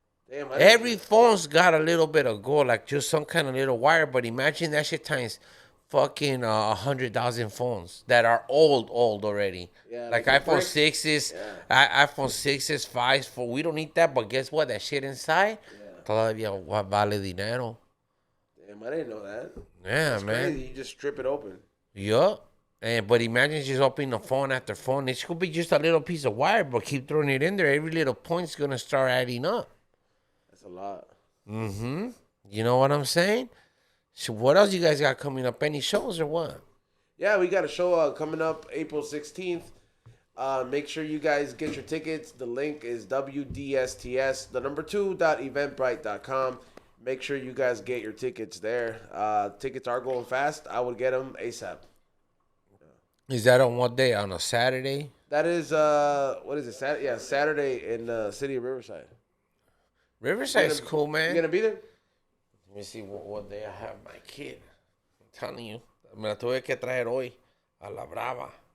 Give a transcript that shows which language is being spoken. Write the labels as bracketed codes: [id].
[en] Damn. Every phone's got a little bit of gold, like just some kind of little wire. But imagine that shit times fucking 100,000 phones that are old already. Yeah, like like iPhone brick. 6s, iPhone 6s, 5s. For we don't need that, but guess what? That shit inside [es] todavía vale dinero. [en] Damn, I didn't know that. Yeah, That's man. crazy. You just strip it open. Yup. And but imagine just opening the phone after phone. It could be just a little piece of wire, but keep throwing it in there. Every little point's gonna start adding up. That's a lot. Mm-hmm. You know what I'm saying? So what else you guys got coming up? Any shows or what? Yeah, we got a show coming up April 16th. Make sure you guys get your tickets. The link is WDSTS, the number 2.eventbrite.com. Make sure you guys get your tickets there. Tickets are going fast. I would get them ASAP. Is that on what day? On a Saturday? That is, what is it? Saturday in the city of Riverside. Riverside's cool, man. You gonna be there? Let me see what day I have my kid. I'm telling you. [es] Me la tuve que traer hoy a la brava.